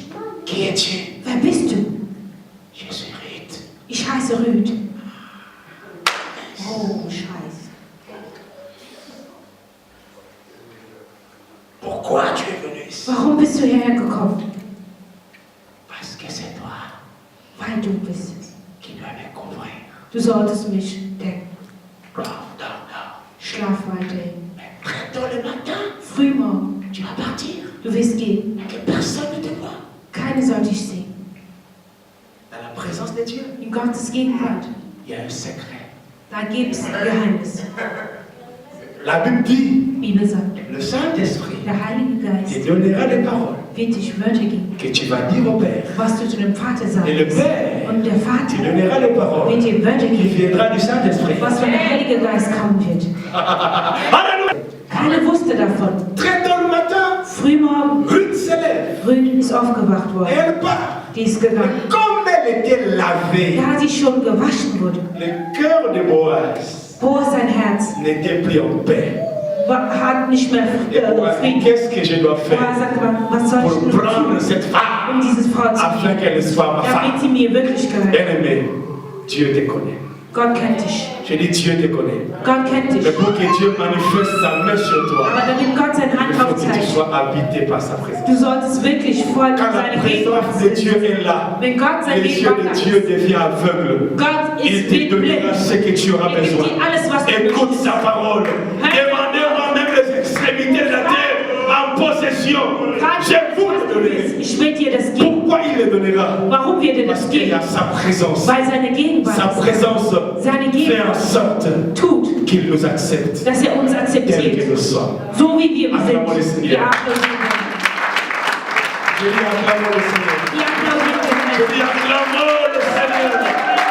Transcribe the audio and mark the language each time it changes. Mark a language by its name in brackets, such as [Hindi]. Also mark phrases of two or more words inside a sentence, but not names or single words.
[French] Qui es-tu? [German] wer bist du? [French] Je suis Ruth. [German] Ich heiße Rüd. Oh, Scheiße. [French] Pourquoi tu es venu ici? [German] Warum bist du hierher gekommen? [French] Parce que c'est toi [German] Weil du bist es. [French] qui dois me couvrir. [German] Du solltest mich decken. [French] Dors, dors, dors. [German] Schlaf weiterhin. [French] Mais très tôt le matin, [German] Frühmorgen, [French] tu vas partir. [German] du wirst gehen. [French] Que personne ne te voit. [German] Keine soll dich sehen. [French] Dans la présence de Dieu, [German] In Gottes Gegenwart, [French] il y a un secret. [German] da gibt es ein Geheimnis. [French] La Bible dit, [German] Die Bibel sagt, [French] le Saint-Esprit [German] der Heilige [French] te [German] Geist [French] donnera des paroles [German] wird dich Wörter geben, [French] que tu vas dire au Père. [German] was du zu dem Vater [French] Et le [German] sagst. [French] Père [German] Und der [French] te [German] Vater [French] donnera des paroles [German] wird dir Wörter [French] qui [German] geben, [French] viendra du Saint-Esprit. [German] was von der Heilige Geist kommen wird. [French] Alléluia. [German] Keiner wusste davon. [French] Très tôt le matin, [German] Frühmorgen, [French] Ruth se lève [German] Rüd ist aufgewacht [French] et [German] worden. [French] elle part. [German] Die ist gegangen. [French] Comme elle était lavée, [German] Da sie schon gewaschen wurde, [French] le cœur de Boaz [German] Boas sein Herz [French] n'était plus en paix. [German] hat nicht mehr [French] Et Boaz dit, [German] Frieden. [French] qu'est-ce que je dois [German] Boas [French] faire [German] sagt, was soll ich [French] pour [German] nun [French] prendre [German] tun, [French] cette femme [German] um diese Frau zu [French] afin [German] lieben, [French] qu'elle soit ma [German] damit [French] femme? [German] sie mir wirklich gehört. [French] Bien-aimé, Dieu te connaît. [German] Gott kennt dich. [French] Je dis Dieu te connaît. [German] Gott kennt dich. [French] Mais pour que Dieu manifeste sa main sur toi, [German] Aber damit Gott seine [French] il [German] Hand [French] faut que tu [German] aufzeigt, [French] sois habité par sa présence. [German] du solltest wirklich voll [French] Quand la [German] seine Gegenwart [French] présence de Dieu [German] sein. [French] est là, [German] Wenn Gott seine [French] les yeux [German] Gegenwart [French] de [German] hat, [French] Dieu deviennent aveugles. [German] Gott [French] Il [German] ist [French] te [German] wird [French] donnera [German] blind. [French] ce que tu auras [German] Er gibt [French] besoin. [German] dir alles, was du [French] Écoute [German] möchtest. [French] sa parole. Demandez-moi même les extrémités de la terre en possession. Je vous le donnerai. [German] Ich will dir das geben. [French] Pourquoi il le donnera? [German] Warum wird er [French] Parce [German] das [French] qu'il y [German] geben? [French] a sa présence. [German] Weil seine Gegenwart [French] Sa présence [German] seine [French] fait en [German] Gegenwart [French] sorte [German] tut, [French] qu'il nous accepte [German] dass er uns [French] tel que [German] akzeptiert, [French] nous sommes. [German] so wie wir [French] Acclamons le [German] sind. [French] Seigneur. [German] Wir applaudieren. [French] Je dis acclamons le Seigneur. [German] Wir applaudieren. [French] Je dis acclamons le Seigneur.